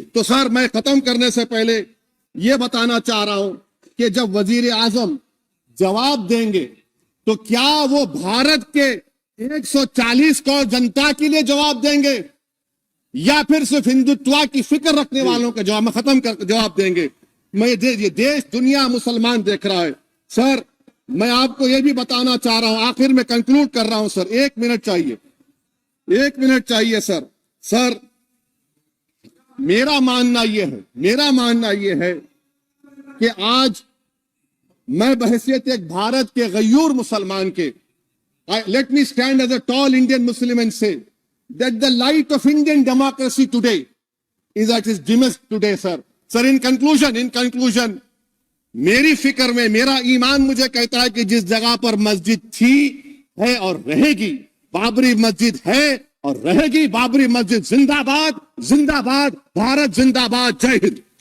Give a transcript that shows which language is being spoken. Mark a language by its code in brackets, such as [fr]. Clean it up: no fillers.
[hi] तो सर, मैं खत्म करने से पहले यह बताना चाह रहा हूं कि जब वजीर आजम जवाब देंगे तो क्या वो भारत के 140 करोड़ जनता के लिए जवाब देंगे या फिर सिर्फ हिंदुत्व की फिक्र रखने वालों का जवाब, खत्म कर जवाब देंगे? ये देश दुनिया मुसलमान देख रहा है। सर मैं आपको ये भी बताना चाह रहा हूं, आखिर में कंक्लूड कर रहा हूं सर, 1 मिनट चाहिए, 1 मिनट चाहिए सर। सर मेरा मानना यह है कि आज मैं बहैसियत एक भारत के गयूर मुसलमान के, [en] let me stand as a tall Indian Muslim and say that the light of Indian democracy today is at its dimmest today, sir. Sir, in conclusion, [hi] मेरी फिक्र में मेरा ईमान मुझे कहता है कि जिस जगह पर मस्जिद थी, है और रहेगी, बाबरी मस्जिद है और रहेगी, बाबरी मस्जिद जिंदाबाद, जिंदाबाद, भारत जिंदाबाद, जय हिंद।